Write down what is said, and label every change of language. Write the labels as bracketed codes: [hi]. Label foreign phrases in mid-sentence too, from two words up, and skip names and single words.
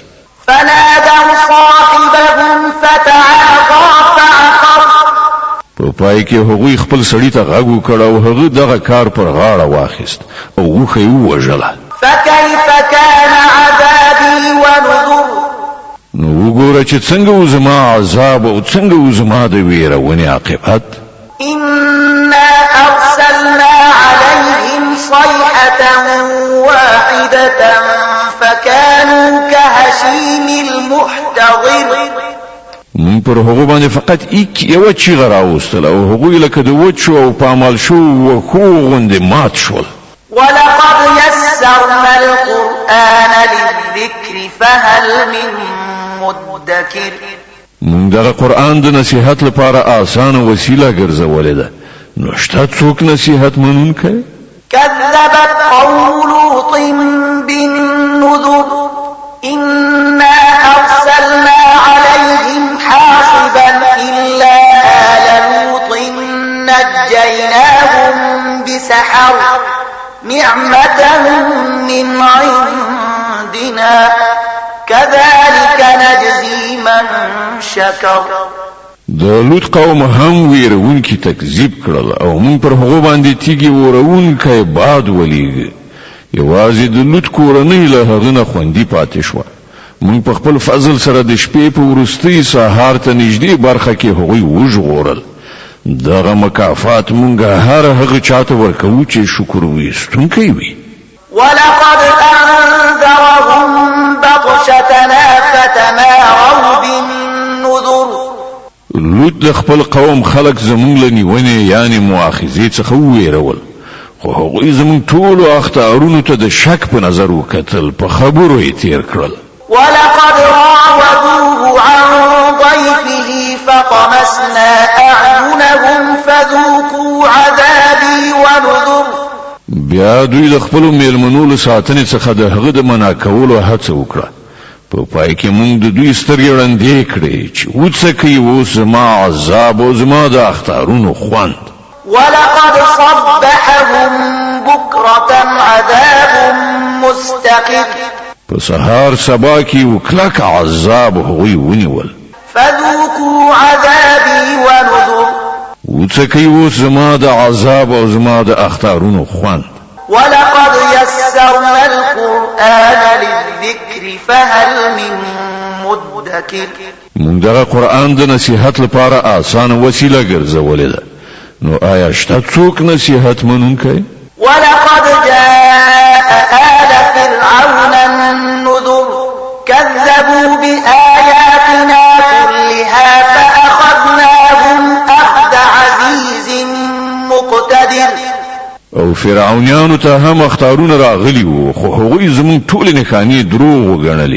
[ar] فنادوا صاحبهم فتعاطى فعقر. [ps] په پای کې هغوی خپل سړي ته غږ وکړ او هغه دغه کار پر غاړه واخیست او اوښه یې ووژله. [ar] فكيف كان عذابي ونذر. [ps] نو وګوره چې څنګه و زما عذاب او څنګه و زما د ویرونې عاقبت. [ar] إنا أرسلنا عليهم صيحة واحدة فكانوا كهشيم المحتضر. [ps] من پر هغه باندې فقط یو چیغه راوستل او هغوی لکه د وچو او پامال شو وخو غوندې مات شول. [ar] ولقد يسرنا القرآن للذكر فهل من مدكر. [ps] من دغه قرآن د نصیحت لپاره آسانه وسیله ګرځولې ده نو شته څوک نصیحت منونکی؟ [ar] كذبت قوم لوط بالنذر إنا أرسلنا عليهم حاصبا إلا آل لوط نجيناهم بسحر نعمة من عندنا كذلك نجزي من شكر. [ps] د لوط قوم هم ویرونکي تکذیب کړل او موږ پر هغه باندې تیږي ورونکي باد ولېږه. یوازې د لوط کورنۍ له هغه نه خوندي پاتې شوه. موږ په خپل فضل سره د شپې په وروستۍ سهار ته نږدې برخه کې هغوی وژغورل. دغه مکافات موږ هر هغه چاته ورکوو چې شکر ویستونکی وي. [ar] ولقد أنذرهم بطشتنا فتماروا بالنذر. [ps] لوط د خپل قوم خلق زمونږ له نیونې یعنی مؤاخذې څخه وویرول خو هغوی زمونږ ټولو اختارونو ته د شک په نظر وکتل په خبرو یې تیر کړل. [ar] ولقد راودوه فضلوه عن ضيفه فطمسنا أعينهم فذوقوا عذابي ونذر. [ps] بیا دوی د خپل میلمنو له ساتنې څخه د هغه د منع کولو هڅه وکړه. په پای کې موږ د دوی سترګې وړاندې کړې چې وڅکي اوس زما عذاب او زما د اخطارونو خوند. [ar] ولقد صبحهم بكرة عذاب مستقر. [ps] په سهار سبا کې وکلک عذاب هغوی ونیول. [ar] فذوقوا عذابي ونذر. [ps] وڅکي اوس زما د عذاب او زما د اخطارونو خوند. [ar] ولقد يسرنا القرآن للذكر فهل من مدكر. [ps] موږ دغه قرآن د نصیحت لپاره آسانه وسیله ګرځولې ده، نو آیا شته څوک نصیحت منونکی؟ [ar] ولقد جاء آل فرعون النذر كذبوا بآياتنا كلها فأخذناهم أخذ عزيز مقتدر. [ps] او فرعونانو ته هم اخطارونه راغلي وو، خو هغوی زموږ ټولې نښانې دروغ وګڼلې.